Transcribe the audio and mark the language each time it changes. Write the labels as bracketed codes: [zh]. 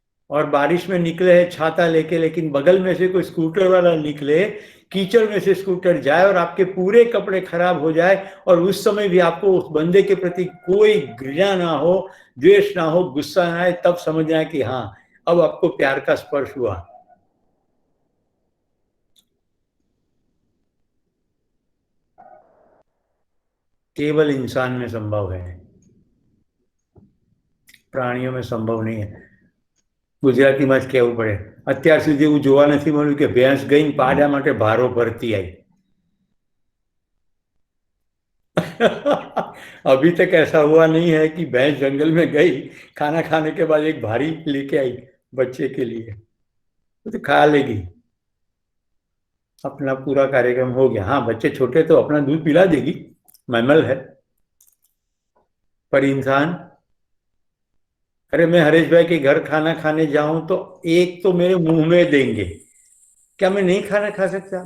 [hi] और बारिश में निकले है छाता लेके, लेकिन बगल में से कोई स्कूटर वाला निकले, कीचड़ में से स्कूटर जाए और आपके पूरे कपड़े खराब हो जाए, और उस समय भी आपको उस बंदे के प्रति कोई घृणा ना हो, द्वेष ना हो, गुस्सा ना आए, तब समझना है कि हाँ, अब आपको प्यार का स्पर्श हुआ। केवल इंसान में संभव है, प्राणियों में संभव नहीं है। [gu] ગુજરાતીમાં જ કહેવું પડે, અત્યાર સુધી એવું જોવા નથી મળ્યું કે ભેંસ ગઈ પાડા માટે ભારો ભરતી [hi] आई। अभी तक ऐसा हुआ नहीं है कि भैंस जंगल में गई, खाना खाने के बाद एक भारी लेके आई बच्चे के लिए, तो खा लेगी, अपना पूरा कार्यक्रम हो गया। हाँ, बच्चे छोटे तो अपना दूध पिला देगी, मैमल है। पर इंसान, अरे मैं हरीश भाई के घर खाना खाने जाऊं तो एक तो मेरे मुंह में देंगे, क्या मैं नहीं खाना खा सकता?